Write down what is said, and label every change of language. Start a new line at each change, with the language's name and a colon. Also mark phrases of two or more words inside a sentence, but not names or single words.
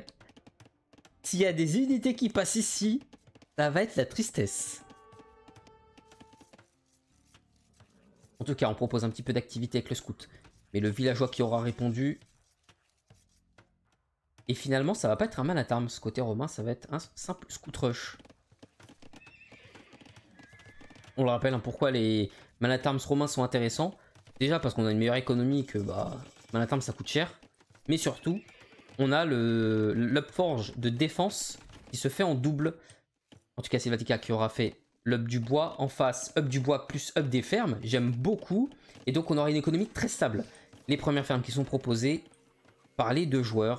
French: S'il y a des unités qui passent ici, ça va être la tristesse. En tout cas, on propose un petit peu d'activité avec le scout. Mais le villageois qui aura répondu... Et finalement, ça va pas être un
English: man at arms.
French: Côté romain, ça va être un simple
English: scout rush.
French: On le rappelle, hein, pourquoi les
English: man at arms
French: romains sont intéressants. Déjà parce qu'on a une meilleure économie que
English: man at arms
French: ça coûte cher. Mais surtout, on a l'upforge de défense qui se fait en double. En tout cas, c'est Vatica qui aura fait l'up du bois en face, up du bois plus up des fermes. J'aime beaucoup. Et donc, on aura une économie très stable. Les premières fermes qui sont proposées par les deux joueurs.